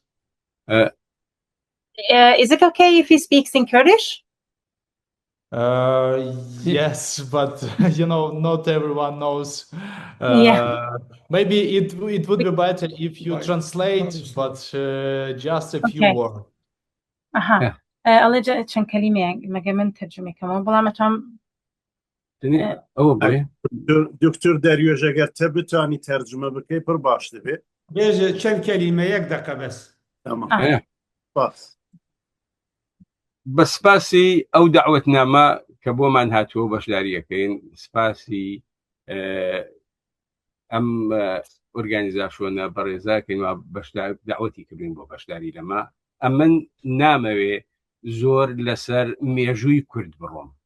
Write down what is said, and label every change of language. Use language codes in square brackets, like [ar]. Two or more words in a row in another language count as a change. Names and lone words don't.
[en] Is it okay if he speaks in Kurdish? Yes, but you know, not everyone knows. Yeah. Maybe it would be better if you translate, but just a few Okay. words. Aha. الله جاء چند كلمة مگه من ترجمه كمان بلا متام [ckb] دکتور دەریۆژ ئەگەر تە بتانی تەرجمە بکەی پڕ باش دەبێت بێژە چەند کەلیمە یەک دەقە بەس بە سپاسی ئەو دەعوەتنامە کە بۆمان هاتووە بەشداریەکەین سپاسی ئەم ئۆرگانیزاسیۆنە بەڕێزاکەینەوە دەعوەتی کردوین بۆ بەشداری لەمە ئەم من نامەوێ زۆر لەسەر مێژووی کورد بڕۆم